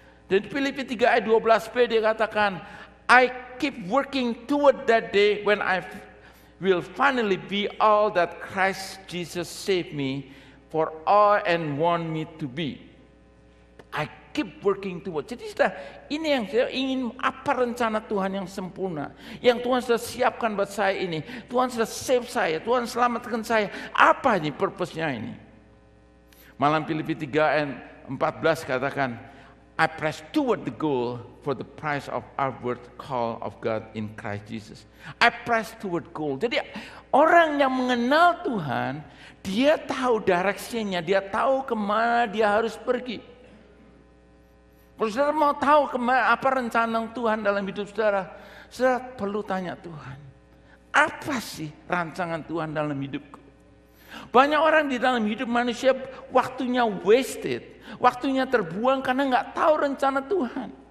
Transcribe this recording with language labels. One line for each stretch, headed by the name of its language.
Indonesian: Dan Filipi 3 ayat 12b dia katakan,
English: I keep working toward that day when I will finally be all that Christ Jesus saved me for all and want me to be. I keep working toward.
Indonesian: Jadi ini yang saya ingin, apa rencana Tuhan yang sempurna, yang Tuhan sudah siapkan buat saya ini. Tuhan sudah save saya, Tuhan selamatkan saya. Apa ini purpose-nya ini? Malam Filipi 3 ayat 14 katakan,
English: I press toward the goal for the prize of upward call of God in Christ Jesus. I press toward goal.
Indonesian: Jadi orang yang mengenal Tuhan, dia tahu direksinya, dia tahu kemana dia harus pergi. Kalau saudara mau tahu apa rencana Tuhan dalam hidup saudara, saudara perlu tanya Tuhan. Apa sih rancangan Tuhan dalam hidupku? Banyak orang di dalam hidup manusia waktunya wasted, waktunya terbuang karena nggak tahu rencana Tuhan.